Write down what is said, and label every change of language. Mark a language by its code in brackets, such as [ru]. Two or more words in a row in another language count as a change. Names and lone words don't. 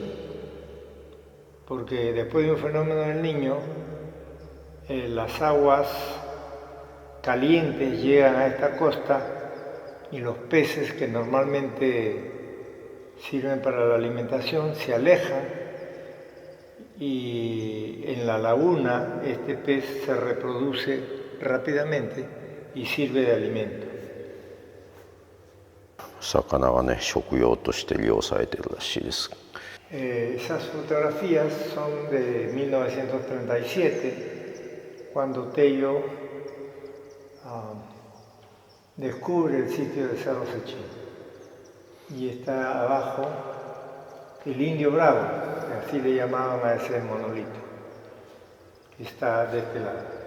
[es] porque después de un fenómeno del Niño, las aguas calientes llegan a esta costa y los peces que normalmente sirven para la alimentación se alejan y en la laguna este pez se reproduce rápidamente y sirve de alimento. [ja] 魚はね、食用として利用されているらしいです。 [es] Esas fotografías son de 1937, cuando Tello descubre el sitio de Cerro Sechín. Y está abajo el Indio Bravo, que así le llamaban a ese monolito, que está de este lado.